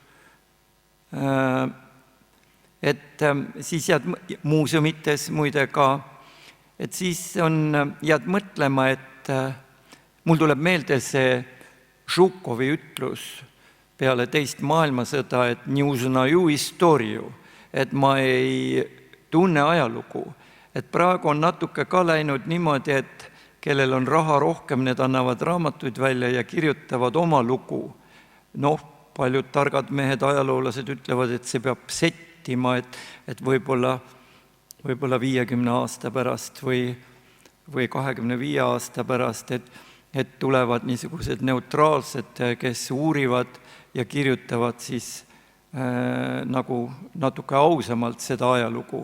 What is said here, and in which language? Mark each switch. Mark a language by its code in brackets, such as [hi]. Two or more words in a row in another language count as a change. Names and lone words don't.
[et] et siis jääd muuseumites muide ka, et siis jääd mõtlema, et mul tuleb meelde see Žukovi ütlus peale teist maailmasõda, et [ru] не узнаю историю, [et] et ma ei tunne ajalugu. Et praegu on natuke ka läinud niimoodi, et kellel on raha rohkem, need annavad raamatuid välja ja kirjutavad oma lugu. Paljud targad mehed, ajaloolased ütlevad, et see peab settima, et võib-olla 50 aasta pärast või 25 aasta pärast, et tulevad niisugused neutraalsed, kes uurivad ja kirjutavad siis nagu natuke ausamalt seda ajalugu.